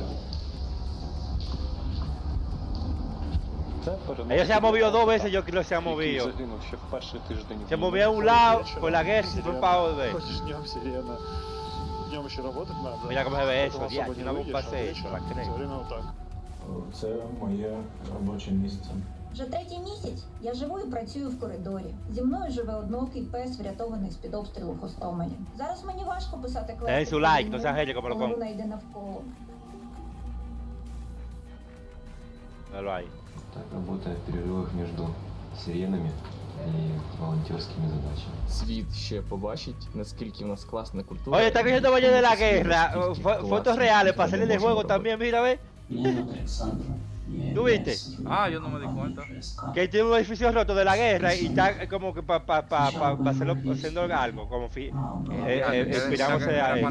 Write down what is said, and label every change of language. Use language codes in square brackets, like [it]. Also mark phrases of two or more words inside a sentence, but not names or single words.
[es] Ellos se han movido 2 veces, yo creo que se han movido. Se movió a un lado por la guerra y se fue para otro. Mira cómo se ve eso, ya, una bomba hace eso, la creo. [uk] Це моє робоче місце. Вже третій місяць я живу і працюю в коридорі. Зі мною живе одноокий пес, врятований з-під обстрілу в Гостомелі. Зараз мені важко писати квести, коли вона йде навколо. [ru] Так работает в перерывах между сиренами [uk] і волонтерськими задачами. Світ ще побачить, наскільки в нас класна культура. [es] Oye, está cogiendo baño de la guerra. Fotos reales para salir del juego también, mira, ve. ¿Tú viste? Ah, yo no me di cuenta. Que tiene un edificio roto de la guerra y está como que para hacerlo haciendo algo, como inspirándose a eso.